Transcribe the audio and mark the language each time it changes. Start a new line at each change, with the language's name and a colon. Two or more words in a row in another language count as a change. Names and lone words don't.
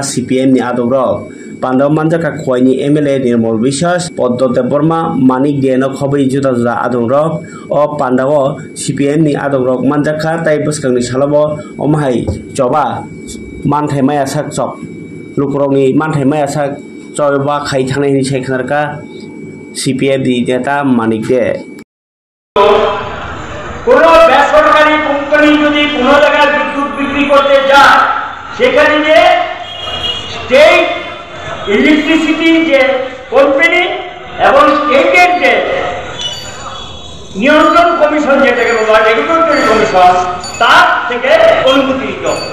Kok Borok: CPM नि आदबरक पान्दाव मानजाका खुवाइनि MLA निर्मल विश्वास पद्मदेव बर्मा मानिक देनो खबै जुदा जुदा आदबरक ओ पान्दाव CPM नि आदबरक मानजाका ताई बसकांनि सालाबो अमाहाय जबा मानथाय माया साक चक लुकरंनि मानथाय माया साक चबा खाइ थानायनि सायखनारका CPM नि नेता मानिक दे
Bangla: কোনো বেসরকারি কোম্পানি যদি কোনো জায়গায় বিদ্যুৎ বিক্রি করতে যায় সেখানে যে স্টেট ইলেকট্রিসিটি যে কোম্পানি এবং স্টেটের যে নিয়ন্ত্রণ কমিশন যেটাকে বলা হয় রেগুলেটরি কমিশন তার থেকে অনুমতি নিতে হবে।